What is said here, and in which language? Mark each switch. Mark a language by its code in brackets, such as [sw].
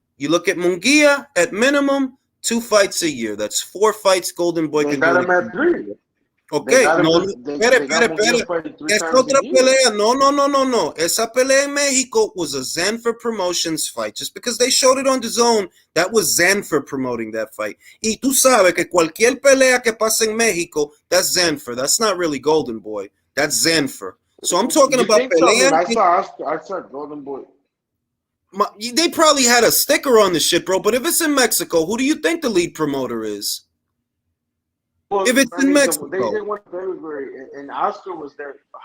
[en] You look at Munguia, at minimum 2 fights a year. That's 4 fights Golden Boy can do. They got him at 3. [es] Okay, no, espere. Es otra pelea. No. Esa pelea en Mexico [en] was a Zanfer Promotions fight. Just because they showed it on the zone, that was Zanfer promoting that fight. [es] Y tú sabes que cualquier pelea que pasa en Mexico, [en] that's Zanfer. That's not really Golden Boy. That's Zanfer. So I'm talking about pelea. I saw Golden Boy. They probably had a sticker on the shit, bro. But if it's in Mexico, who do you think the lead promoter is? Well, if it's in Mexico, they went February, and Oscar was there.